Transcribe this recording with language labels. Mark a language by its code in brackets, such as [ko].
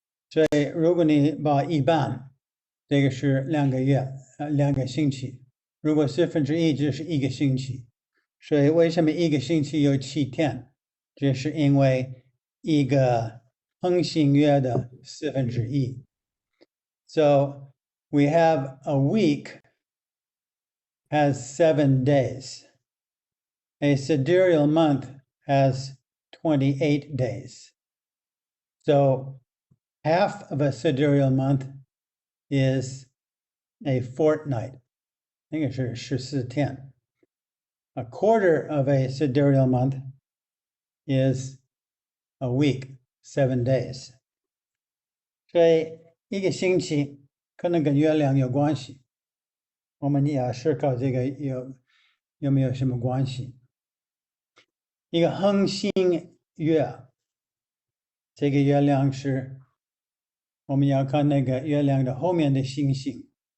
[zh] 所以如果你把一半，这个是2个月，2个星期。如果1/4就是1个星期。所以为什么1个星期有7天？这是因为一个恒星月的1/4。 [en] So we have a week has 7 days. A sidereal month has 28 days. So half of a sidereal month is a fortnight. [zh] 那个是14天。 [en] A quarter of a sidereal month is a week, 7 days. [zh] 所以一个星期可能跟月亮有关系。我们也要思考这个有没有什么关系。一个恒星月，这个月亮是我们要看那个月亮的后面的星星。